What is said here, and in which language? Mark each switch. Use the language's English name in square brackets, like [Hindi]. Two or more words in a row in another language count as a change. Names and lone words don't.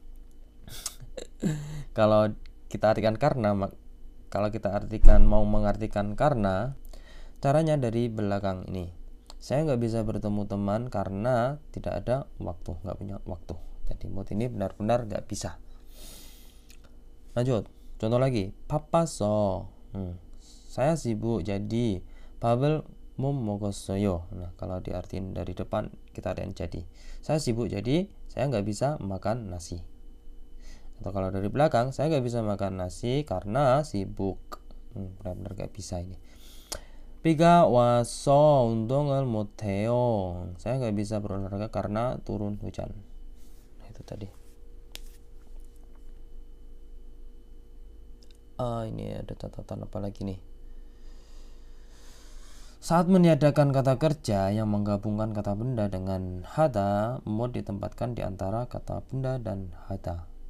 [Indonesian] Kalau kita artikan mau mengartikan karena, caranya dari belakang ini. Saya nggak bisa bertemu teman karena tidak ada waktu, nggak punya waktu. Jadi mood ini benar-benar nggak bisa. Lanjut, contoh lagi. [Korean] 바빠서 [Indonesian] saya sibuk jadi [Korean] 밥을 못 먹었어요. [Indonesian] Nah, kalau diartiin dari depan kita artiin jadi. Saya sibuk jadi saya nggak bisa makan nasi. Atau kalau dari belakang, saya nggak bisa makan nasi karena sibuk. Benar-benar nggak bisa ini. [Korean] 비가 와서 운동을 못해요. [Indonesian] Saya nggak bisa berolahraga karena turun hujan. Nah, itu tadi. Ini ada catatan apa lagi nih? Saat meniadakan kata kerja yang menggabungkan kata benda dengan hada, mood ditempatkan di antara kata benda dan hada.